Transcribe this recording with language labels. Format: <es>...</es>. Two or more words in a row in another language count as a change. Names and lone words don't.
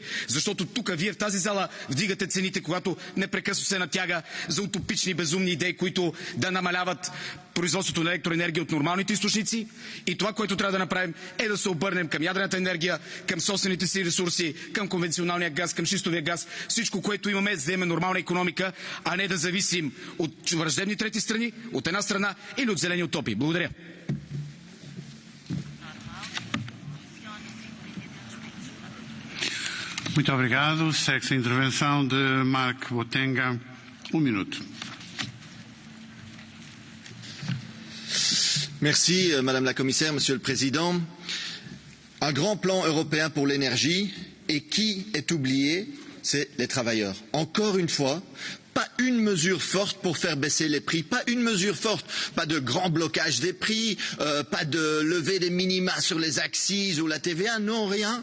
<bg>Защото тук вие в тази зала вдигате цените, когато непрекъснато се натяга за утопични, безумни идеи, които да намаляват производството на електроенергия от нормалните източници. И това, което трябва да направим, е да се обърнем към ядрената енергия, към собствените си ресурси, към конвенционалния газ, към шистовия газ. Всичко, което имаме, за да имаме нормална икономика, а не да зависим от враждебни трети страни, от една страна, или от зелени утопии. Благодаря.</bg> <pt>Muito obrigado. Segue-se a intervenção de Mark Botenga. Minuto.</pt> <fr>Merci, Madame la Commissaire, Monsieur le Président. Un grand plan européen pour l'énergie, et qui est oublié, c'est les travailleurs. Encore une fois, pas une mesure forte pour faire baisser les prix, pas une mesure forte, pas de grand blocage des prix, pas de levée des minima sur les accises ou la TVA, non, rien.</fr>